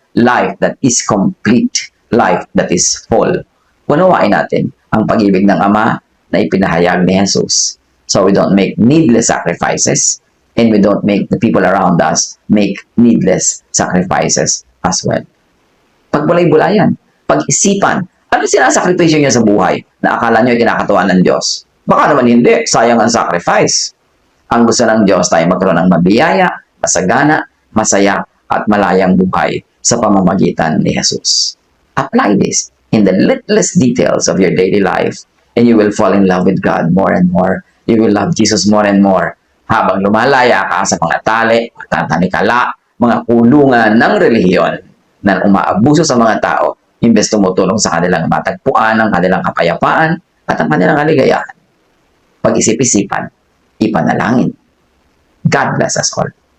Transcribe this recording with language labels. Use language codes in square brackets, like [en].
[en] Life that is complete. Life that is full. [tl] Unawain natin ang pag-ibig ng Ama na ipinahayag ni Jesus. [en] So we don't make needless sacrifices and we don't make the people around us make needless sacrifices as well. [tl] Pagbulay-bulayan, pag-isipan, ano sinasakripisyo niyo sa buhay na akala niyo kinakatuwa ng Diyos? Baka naman hindi, sayang ang sacrifice. Ang gusto ng Diyos tayo magkaroon ng mabiyaya, masagana, masaya, at malayang buhay sa pamamagitan ni Jesus. [en] Apply this in the littlest details of your daily life and you will fall in love with God more and more. You will love Jesus more and more. [tl] Habang lumalaya ka sa mga tali, tanikala, mga kulungan ng relihiyon na umaabuso sa mga tao, imbes tumutulong sa kanilang matagpuan, ang kanilang kapayapaan, at ang kanilang kaligayahan. Pag-isip-isipan, ipanalangin. [en] God bless us all.